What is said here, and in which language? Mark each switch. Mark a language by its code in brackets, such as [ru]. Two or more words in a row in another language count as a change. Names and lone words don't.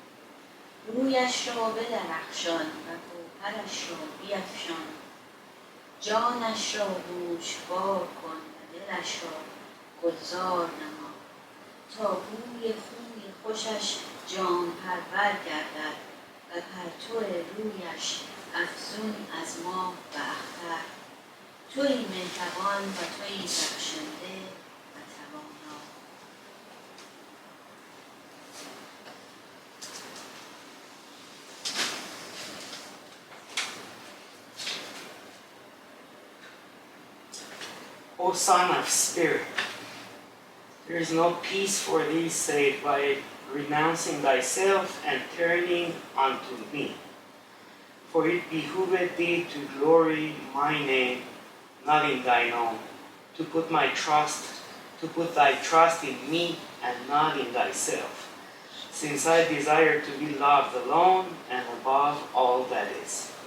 [fa] رویش را بدرخشان و گوهرش را بیفشان جانش را گوشوار کن و دلش را گلزار نما تا بوی خوی خوشش جان پرور گردد و پرتو رویش افزون از ماه و اختر تویی مهربان و تویی بخشنده و توانا. [en] O son of spirit, there is no peace for thee save by renouncing thyself and turning unto me. For it behooveth thee to glory my name, not in thine own, to put thy trust in me and not in thyself, since I desire to be loved alone and above all that is.